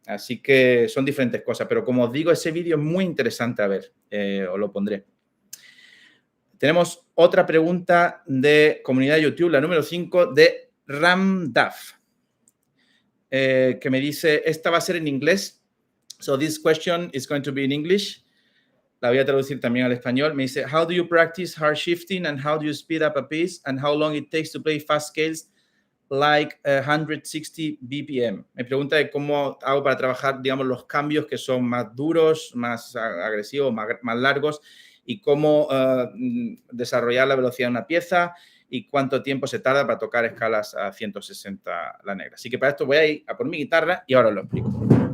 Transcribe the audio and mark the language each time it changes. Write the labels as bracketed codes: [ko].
[es] Así que son diferentes cosas, pero como os digo, ese vídeo es muy interesante a ver, os lo pondré. Tenemos otra pregunta de comunidad de YouTube, la número 5, de Ramdaf, que me dice, esta va a ser en inglés. [en] So this question is going to be in English. [es] La voy a traducir también al español. Me dice, [en] how do you practice hard shifting and how do you speed up a piece and how long it takes to play fast scales like 160 BPM? [es] Me pregunta de cómo hago para trabajar, digamos, los cambios que son más duros, más agresivos, más largos y cómo desarrollar la velocidad de una pieza y cuánto tiempo se tarda para tocar escalas a 160 la negra. Así que para esto voy a ir a por mi guitarra y ahora os lo explico.